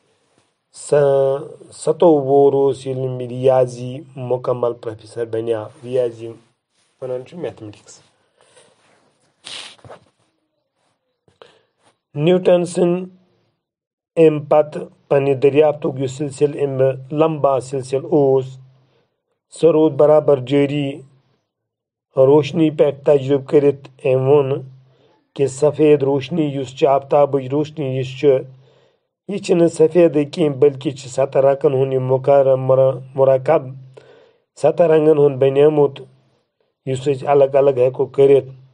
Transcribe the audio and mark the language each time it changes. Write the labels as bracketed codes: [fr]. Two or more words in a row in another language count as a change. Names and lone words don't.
[ks] 27 وُہُر اوس ییٚلہِ ریاضی مکمل پروفیسر بنیاو۔ ریاضی ونان چھُ میتھمیٹکس۔ نیوٹن سن ام پتہ پنہ دریافتک یُس سلسلہ لمبا سلسلہ اوس سہ رود برابر جاری۔ روشنی پہ تجربہ کرت ام وون کہ سفید روشنی یُس چھ آفتابٕچ روشنی یُس چھ، یہ چھنہ سفید کی بلکہ 7 رنگن ہُند مرکب، 7 رنگن ہُند بنیومت یُس أسۍ الگ ہیکو کٔرِتھ۔